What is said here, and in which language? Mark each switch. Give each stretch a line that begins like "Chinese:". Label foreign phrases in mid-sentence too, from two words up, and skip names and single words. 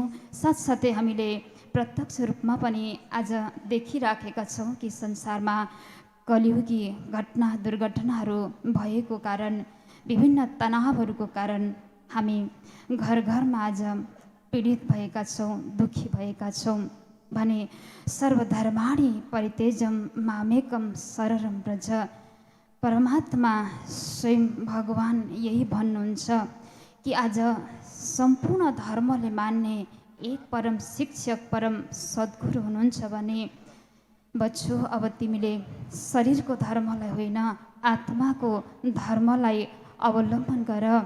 Nepali: साथसाथै हामीले प्रत्यक्ष रूपमा पनि आज देखिराखेका छौँ कि संसारमा कलियुगी घटना दुर्घटनाहरू भएको कारण, विभिन्न तनावहरूको कारण हामी घर घरमा आज पीडित भएका छौँ, दुःखी भएका छौँ।
Sanskrit: भने सर्वधर्माणि परित्यज्य मामेकं शरणं व्रज।
Nepali: परमात्मा स्वयं भगवान यही भन्नुहुन्छ कि आज सम्पूर्ण धर्मले मान्ने एक परम शिक्षक, परम सद्गुरु हुनुहुन्छ भने बच्चो, अब तिमीले शरीरको धर्मलाई होइन, आत्माको धर्मलाई अवलम्बन गर।